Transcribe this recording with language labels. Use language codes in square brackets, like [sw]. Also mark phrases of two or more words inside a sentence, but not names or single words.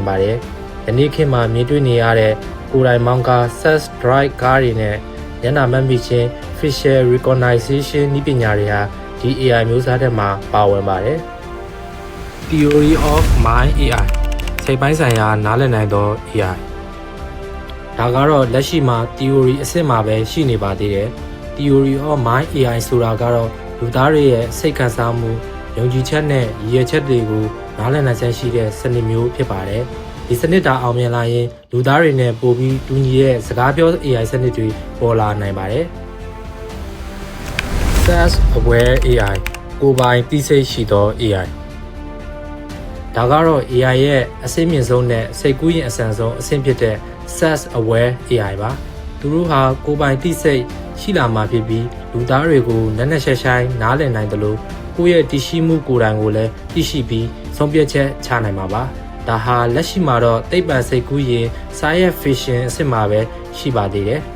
[my] ပါတယ်ယနေ့ခေတ်မှာမြင်တွေ့နေရတဲ့ကိုယ်တိုင်မောင်းကား [en] Self Drive [my] ကားတွေနဲ့ညနာမှတ်မိခြင်း [en] Facial Recognition [my] နည်းပညာတွေဟာဒီ AI မျိုးစားထဲမှာပါဝင်ပါတယ် [en] Theory of Mind AI [my] စိတ်ပိုင်းဆိုင်ရာနားလည်နိုင်သော AIဒါကတော့လက်ရှိမှာ theory အစစ်မှာပဲရှိနေပါသေးတယ် [en] theory of mind AI [my] ဆိုတာကတော့လူသားတွေရဲ့စိတ်ခံစားမှုယုံကြည်ချက်နဲ့ရည်ရွယ်ချက်တွေကိုနားလည်နိုင်စွမ်းရှိတဲ့စနစ်မျိုးဖြစ်ပါတယ်ဒီစနစ်တာအောင်မြင်လာရင်လူသားတွေနဲ့ပိုပြီးတူညီတဲ့စကားပြော AI စနစ်တွေပေါ်လာနိုင်ပါတယ် [en] Self Aware AI [my] ကိုယ်ပိုင်သိစိတ်ရှိသော AIဒါကတော့ AI ရဲ့အဆင့်မြင့်ဆုံးနဲ့စိတ်ကူးရင်အဆန်ဆုံးအဆင့်ဖြစ်တဲ့ [en] Self Aware AI [my] ပါသူတို့ဟာကိုယ်ပိုင်သိစိတ်ရှိလာမှာဖြစ်ပြီးလူသားတွေကိုနက်နက်ရှိုင်းရှိုင်းနားလည်နိုင်တယ်လို့ကိုယ့်ရဲ့တည်ရှိမှုကိုယ်တိုင်ကိုလည်းသိရှိပြီးဆုံးဖြတ်ချက်ချနိုင်မှာပါဒါဟာလက်ရှိမှာတော့သိပ္ပံစိတ်ကူးရင် [en] Science Fiction [my] အဆင့်မှာပဲရှိပါသေးတယ်